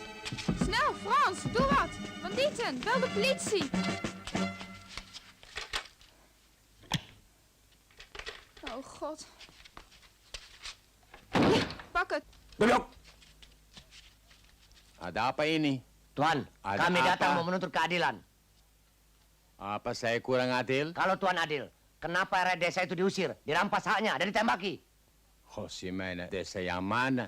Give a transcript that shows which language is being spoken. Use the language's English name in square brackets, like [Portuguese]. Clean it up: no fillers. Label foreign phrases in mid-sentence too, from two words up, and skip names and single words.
[Dutch] Snel, Frans, doe wat! Bandieten, bel de politie! Oh god. Pak het. [Indonesian] Duduk. Ada apa ini? Tuan, Ada kami datang apa? mau menuntut keadilan. Apa saya kurang adil? Kalau Tuan adil, kenapa area desa itu diusir, dirampas haknya, dan ditembaki? Oh, si mana? Desa yang mana?